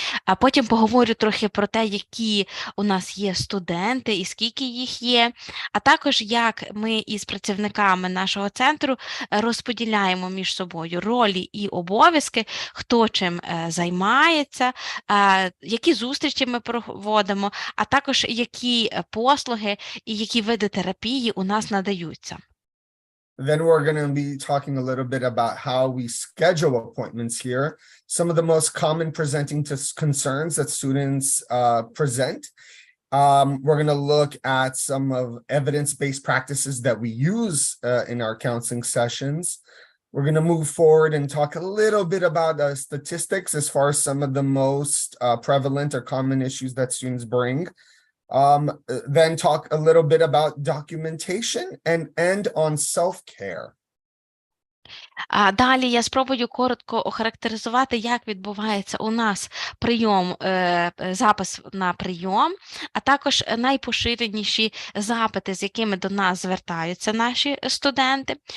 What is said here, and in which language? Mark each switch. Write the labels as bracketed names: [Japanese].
[Ukrainian] А потім поговорю трохи про те, які у нас є студенти і скільки їх є, а також як ми із працівниками нашого центру розподіляємо між собою ролі і обов'язки, хто чим займається, які зустрічі ми проводимо, а також які послуги і які види терапії у нас надаються. [English] Then we're going to be talking a little bit about how we schedule appointments here, some of the most common presenting concerns that students present. We're going to look at some of evidence-based practices that we use in our counseling sessions. We're going to move forward and talk a little bit about statistics as far as some of the most prevalent or common issues that students bring. Then talk a little bit about documentation and end on self-care. [Ukrainian] Далі я спробую коротко охарактеризувати, як відбувається у нас прийом, запис на прийом, а також найпоширеніші запити, з якими до нас звертаються наші студенти.